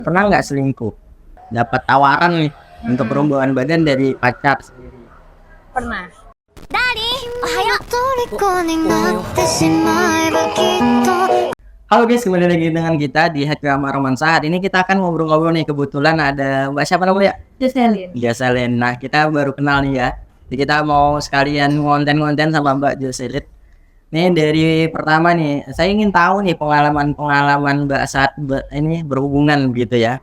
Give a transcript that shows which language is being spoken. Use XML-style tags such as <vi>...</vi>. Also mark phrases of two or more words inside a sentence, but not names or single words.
<id>Pernah nggak selingkuh? Dapat tawaran nih untuk perubahan badan dari pacar sendiri. Pernah.</id> <ja>虜になってしまえばきっと</ja> <id>Halo guys, kembali lagi dengan kita di Hekama Romansa. Hari ini kita akan ngobrol-ngobrol nih. Kebetulan ada Mbak siapa namanya? Jocelyn. Jocelyn. Nah, kita baru kenal nih ya. Jadi kita mau sekalian konten-konten sama Mbak Jocelyn. Nih dari pertama nih, saya ingin tahu nih pengalaman-pengalaman Mbak saat ini berhubungan gitu ya.</id>